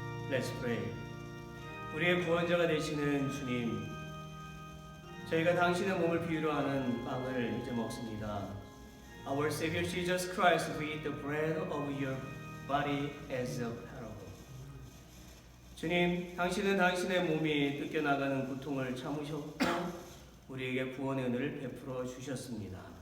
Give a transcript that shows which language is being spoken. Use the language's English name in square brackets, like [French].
[English] Let's pray. [Korean] 우리의 구원자가 되시는 주님, 저희가 당신의 몸을 비유로 하는 빵을 이제 먹습니다. [English] Our Savior Jesus Christ, we eat the bread of your body as a parable. [Korean] 주님, 당신은 당신의 몸이 뜯겨나가는 고통을 참으셨고 우리에게 구원의 은혜를 베풀어 주셨습니다.